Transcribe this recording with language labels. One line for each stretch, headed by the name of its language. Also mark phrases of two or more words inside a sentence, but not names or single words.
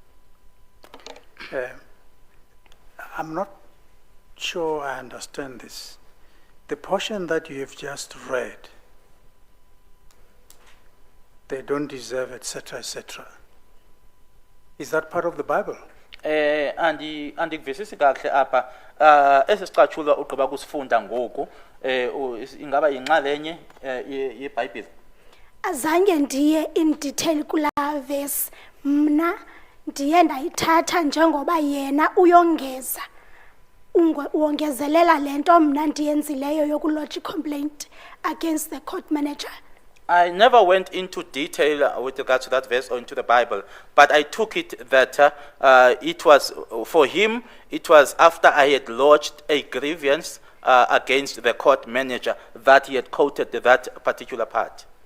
English: I'm not sure I understand this. The portion that you have just read, they don't deserve, etc., etc. Is that part of the Bible?
Xhosa: Andikuvisisi kahle apha esisicatshulwa ugqiba kusifunda ngoku ingaba yinxalenye yeBhayibhile. Azange ndiye
English: in detail
Xhosa: kula verse, mna ndiye ndayithatha njengoba yena uyongeza uongezelela lento mna ndiyenzileyo yokulodge
English: complaint against the court manager. I never went into detail with regards to that verse or into the Bible, but I took it that it was, for him, it was after I had lodged a grievance against the court manager that he had quoted that particular part.